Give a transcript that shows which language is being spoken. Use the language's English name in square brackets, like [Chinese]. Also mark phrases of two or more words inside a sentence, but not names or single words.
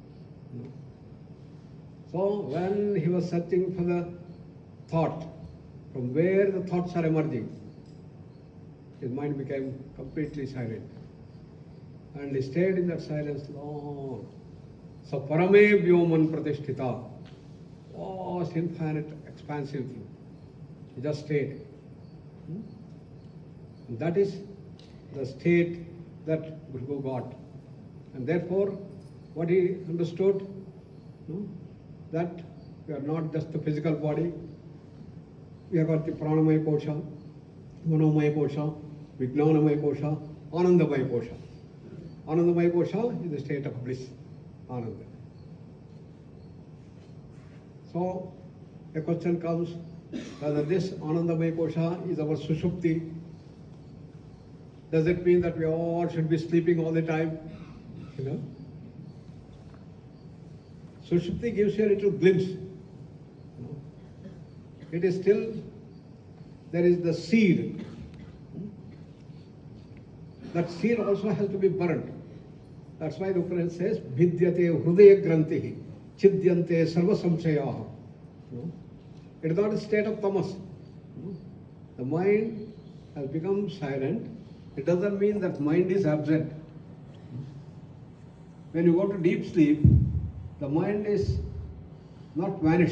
[English] So when he was searching for the thought, from where the thoughts are emerging, his mind became completely silent. And he stayed in that silence long. [Sanskrit] So परमे व्योमन् प्रतिष्ठित, [English] vast, infinite, expansive thing. He just stayed. And that is the state that Guru got. And therefore, what he understood, that we are not just the physical body, we have got the [Sanskrit] प्राणमय कोश मनोमय कोश विज्ञानमय कोश आनन्दमय कोश. आनन्दमय कोश [English] is the state of bliss, ananda. So, a question comes, whether this [Sanskrit] आनन्दमय कोश [English] is our sushupti. Does it mean that we all should be sleeping all the time? You know? Sushupti gives you a little glimpse. It is still, there is the seed. That seed also has to be burnt. That's why the Upanishad says, [Sanskrit] भिद्यते हृदय ग्रन्थिः छिद्यन्ते सर्व संशयाः. [English] It is not a state of tamas. The mind has become silent. It doesn't mean that mind is absent. When you go to deep sleep, the mind is not vanished.